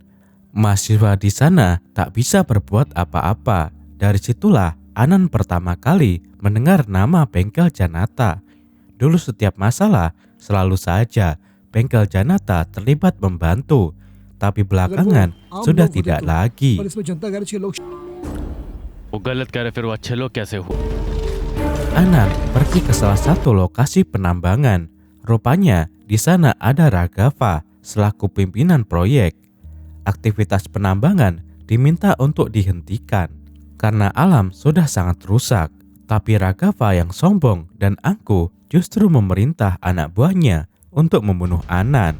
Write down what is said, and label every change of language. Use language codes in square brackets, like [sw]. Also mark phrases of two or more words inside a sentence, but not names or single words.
[id] Mahasiswa di sana tak bisa berbuat apa-apa. Dari situlah Anand pertama kali mendengar nama bengkel Janata. Dulu setiap masalah selalu saja bengkel Janata terlibat membantu. Tapi belakangan sudah tidak lagi. [hi] पर इसमें जनता गैरेज के लोग वो गलत करे फिर वो अच्छे लोग कैसे हुए? [id] Anand pergi ke salah satu lokasi penambangan. Rupanya di sana ada Raghava selaku pimpinan proyek. Aktivitas penambangan diminta untuk dihentikan karena alam sudah sangat rusak. Tapi Raghava yang sombong dan angkuh justru memerintah anak buahnya untuk membunuh Anand.